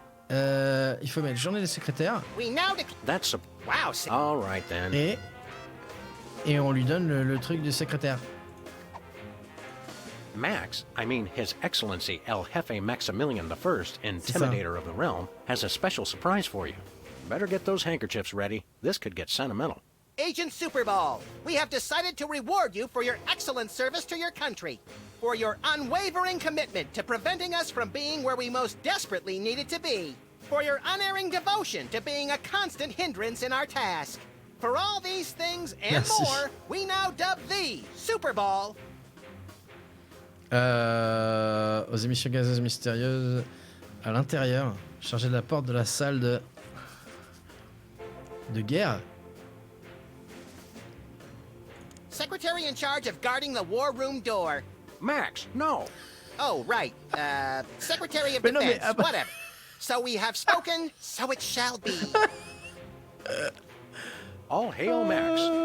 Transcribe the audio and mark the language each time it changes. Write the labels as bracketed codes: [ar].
[fr] Il faut mettre journée des secrétaires. [en] We now declare. That's a... Wow, Sam. All right then. [fr] Et on lui donne le truc de secrétaire. [en] Max, I mean His Excellency El Jefe Maximilian I, Intimidator of the Realm, has a special surprise for you. Better get those handkerchiefs ready. This could get sentimental. Agent Superball, we have decided to reward you for your excellent service to your country, for your unwavering commitment to preventing us from being where we most desperately needed to be, for your unerring devotion to being a constant hindrance in our task. For all these things and [fr] Merci. [en] more, we now dub thee, Superball. [fr] Aux émissions gazeuses mystérieuses à l'intérieur, chargé de la porte de la salle de guerre. [en] Secretary in charge of guarding the war room door. Max, no. Oh, right. Secretary of [fr] Mais non, mais, [en] Defense, whatever. So we have spoken, so it shall be. All hail Max.